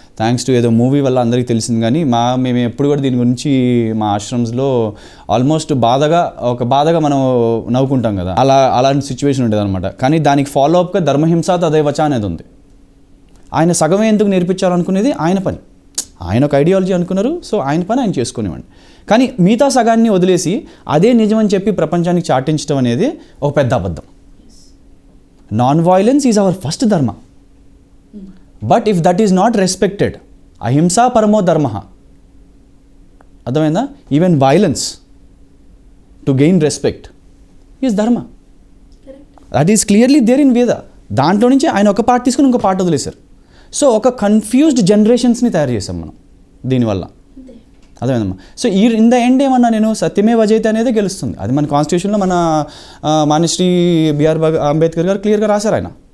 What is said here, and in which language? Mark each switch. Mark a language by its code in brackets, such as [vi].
[te] Thanks to ఏదో movie వల్ల అందరికీ తెలిసింది. కానీ మేము ఎప్పుడు కూడా దీని గురించి మా ఆశ్రమ్స్లో ఆల్మోస్ట్ బాధగా మనం నవ్వుకుంటాం కదా, అలాంటి సిచ్యువేషన్ ఉండేది అనమాట. కానీ దానికి ఫాలో అప్గా ధర్మహింసా తదైవచ అనేది ఉంది. ఆయన సగమే ఎందుకు నేర్పించాలనుకునేది ఆయన పని, ఆయన ఒక ఐడియాలజీ అనుకున్నారు. సో ఆయన పని ఆయన చేసుకునేవాడిని. కానీ మిగతా సగాన్ని వదిలేసి అదే నిజమని చెప్పి ప్రపంచానికి చాటించడం అనేది ఒక పెద్ద అబద్ధం. [en] Non-violence is our first dharma. But if that is not respected, [sa] ahimsa paramo dharma. [te] అర్థమైందా? [en] Even violence to gain respect is dharma. That is clearly there in Veda. [te] దాంట్లో నుంచి ఆయన ఒక పార్ట్ తీసుకుని ఇంకో పార్ట్ వదిలేశారు. సో ఒక కన్ఫ్యూజ్డ్ జనరేషన్స్ని తయారు చేసాం మనం దీనివల్ల. అదేమమ్మా. సో ఇన్ ద ఎండ్ ఏమన్నా నేను సత్యమేవ జయతే అనేది గెలుస్తుంది. అది మన కాన్స్టిట్యూషన్లో మన మాన్యశ్రీ బిఆర్ అంబేద్కర్ గారు క్లియర్గా రాశారు.